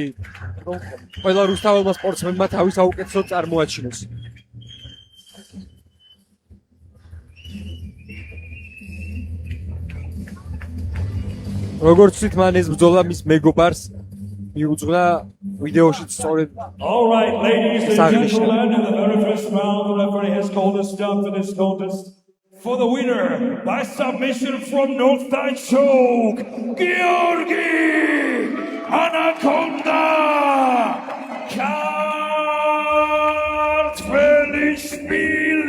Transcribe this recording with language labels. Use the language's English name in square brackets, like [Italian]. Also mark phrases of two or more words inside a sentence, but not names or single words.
[Georgian] ყველა რუსთაველმა სპორტსმენმა თავის საუკეთესო წარმოაჩინოს. როგორც ვთქვით, მან ეს ბრძოლა მის მეგობარს მიუძღვნა ვიდეოშიც სწორედ. [English] All right, ladies and gentlemen, in the very first round, the referee has called a stop to this contest. For the winner, by submission from North Side Choke, Georgi Anaconda Kartvelishvili.